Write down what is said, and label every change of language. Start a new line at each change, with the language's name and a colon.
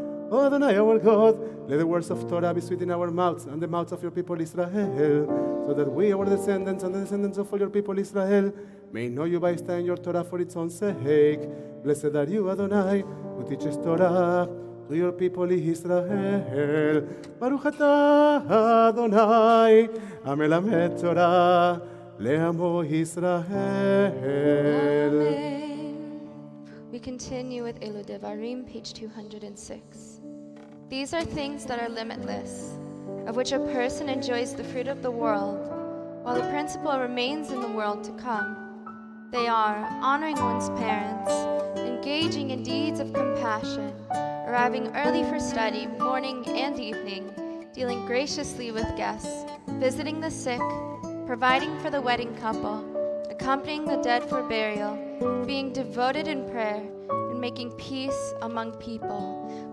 English: O Adonai, our God, let the words of Torah be sweet in our mouths and the mouths of your people Israel, so that we, our descendants, and the descendants of all your people Israel, may know you by studying your Torah for its own sake. Blessed are you, Adonai, who teaches Torah to your people Israel.
Hebrew: Baruch atah Adonai, המלמד תורה לעמו ישראל.
English: Amen. We continue with Elu Devarim, page 206. These are things that are limitless, of which a person enjoys the fruit of the world, while the principle remains in the world to come. They are honoring one's parents, engaging in deeds of compassion, arriving early for study, morning and evening, dealing graciously with guests, visiting the sick, providing for the wedding couple, accompanying the dead for burial, being devoted in prayer, and making peace among people.